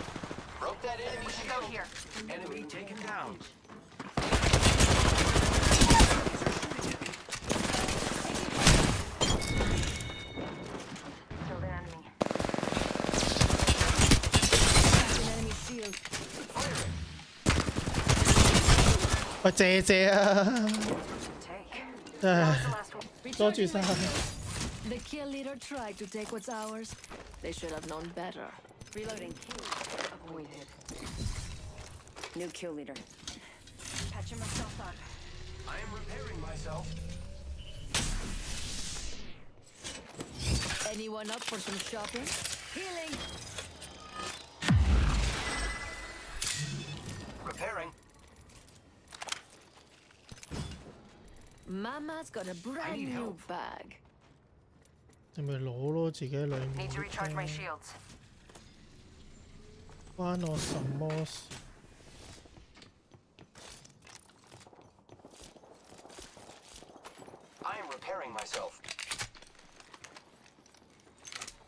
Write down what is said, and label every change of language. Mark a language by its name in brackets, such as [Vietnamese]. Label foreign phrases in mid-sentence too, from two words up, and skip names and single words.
[English] Broke that enemy shield. Here. Enemy taken down. Killed an enemy. An enemy shield. [Cantonese] 喂，謝謝啊！唉，多謝晒。 [English] The kill leader tried to take what's ours. They should have known better. Reloading. Appointed. New kill leader. Patching myself up. I am repairing myself. Anyone up for some shopping? Healing. Repairing. Mama's got a brand new bag. [Cantonese] 你咪攞咯，自己裏面。 [English] Need to recharge my shields. [Cantonese] 關我什麼事？ [English] I am repairing myself.